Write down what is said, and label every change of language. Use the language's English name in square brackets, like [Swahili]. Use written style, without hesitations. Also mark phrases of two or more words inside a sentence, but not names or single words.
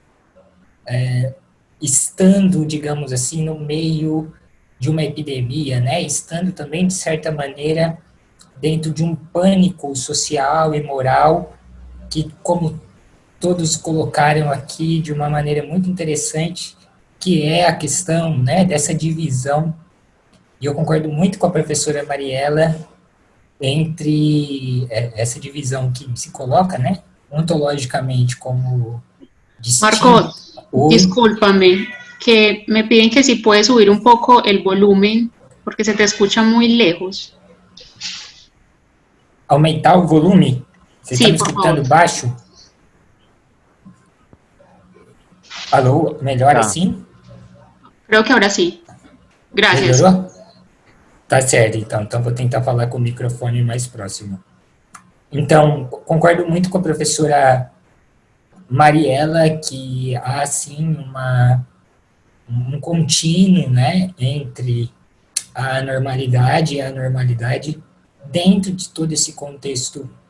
[Portuguese] estando, digamos assim, no meio de uma epidemia, né, estando também, de certa maneira, dentro de um pânico social e moral que, como todos colocaram aqui de uma maneira muito interessante, que é a questão, né, dessa divisão. E eu concordo muito com a professora Mariela entre essa divisão que se coloca, né, ontologicamente como distinto. [Spanish] Marco, discúlpame, que me piden que si puedes subir un poco el volumen, porque se te escucha muy lejos. [Portuguese] Aumentar o volume? Você está me escutando baixo? Alô, melhor assim? [Spanish] Creo que ahora sí. Gracias. [Portuguese] Melhorou? Tá certo, então vou tentar falar com o microfone mais próximo. Então, concordo muito com a professora Mariela que há, sim, um contínuo, né, entre a normalidade e a anormalidade dentro de todo esse contexto